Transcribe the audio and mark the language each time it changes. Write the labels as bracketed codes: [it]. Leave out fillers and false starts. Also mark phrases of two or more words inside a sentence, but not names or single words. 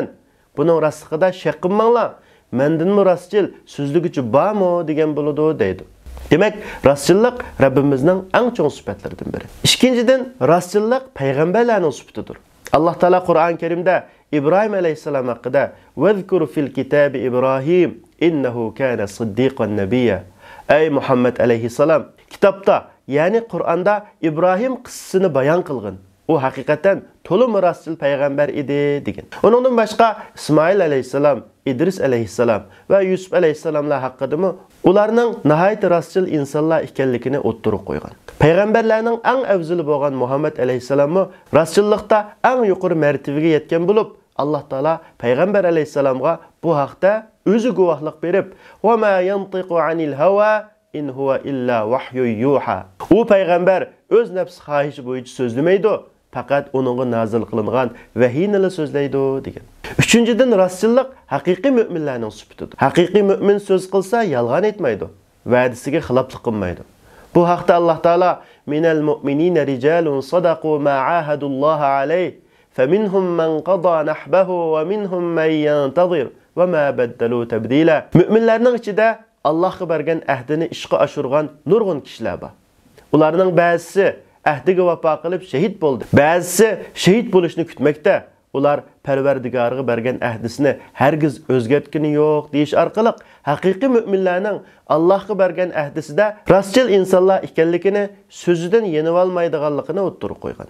[uz] Buning rostligida shak qilmanglar. Mendinmi rostchil so'zligichi bormi degan bo'ladi deydi. Demak, rostchilik Rabbimizning eng chong sifatlaridan biri. Ikkinchidan, rostchilik payg'ambarlarning sifatidir. Alloh taolo Qur'on Karimda İbrahim alayhisalom haqida [ar] "وَاذْكُرْ فِي الْكِتَابِ إِبْرَاهِيمَ إِنَّهُ كَانَ صِدِّيقًا نَبِيًّا." [uz] Ey Muhammad alayhisalom, kitobda, ya'ni Qur'onda İbrahim qissasini bayon qilgan. O haqiqatan to'liq rostchil payg'ambar edi degan. Uningdan boshqa İsmoil alayhisalom, İdris alayhisalom va Yusuf alayhisalomlar haqidami ularning nihoyat rostchil insonlar ekanligini o'ttirib qo'ygan. Payg'ambarlarning eng afzali bo'lgan Muhammad alayhisalommi rostchillikda eng yuqori martabaga yetgan bo'lib, Alloh taolo payg'ambar alayhisalomga bu haqda o'zi guvohlik berib, [ar] "وَمَا يَنطِقُ عَنِ الْهَوَىٰ إِنْ هُوَ إِلَّا وَحْيٌ يُوحَىٰ." [uz] U payg'ambar o'z nafsi xohishi bo'yicha so'zlamaydi. Faqat onunğa nazil qilingan vahiyni so'zlaydi degan. Uchinchidan, rostchilik haqiqiy mu'minlarning sifatidir. Haqiqiy mu'min so'z qilsa yolg'on aytmaydi, va'dasiga xiloflik qilmaydi. Bu haqda Alloh taolo [ar] مِنَ الْمُؤْمِنِينَ رِجَالٌ صَدَقُوا مَا عَاهَدُوا اللَّهَ عَلَيْهِ فَمِنْهُم مَّن قَضَىٰ نَحْبَهُ وَمِنْهُم مَّن يَنتَظِرُ وَمَا بَدَّلُوا تَبْدِيلًا. [uz] Mu'minlarning ichida Allohga bergan ahdini ishga oshirgan nurg'un kishilar bor. Ularning ba'zisi ahdiga vafo qilib shahid bo'ldi. Ba'zisi shahid bo'lishni kutmoqda. Ular Parvardigoriga bergan ahdisini hargiz o'zgartgani yo'q deyish orqali haqiqiy mu'minlarning Allohga bergan ahdisida rostchil insonlar ekanligini so'zidan yenib olmaydiganligini o'ttirib qo'ygan.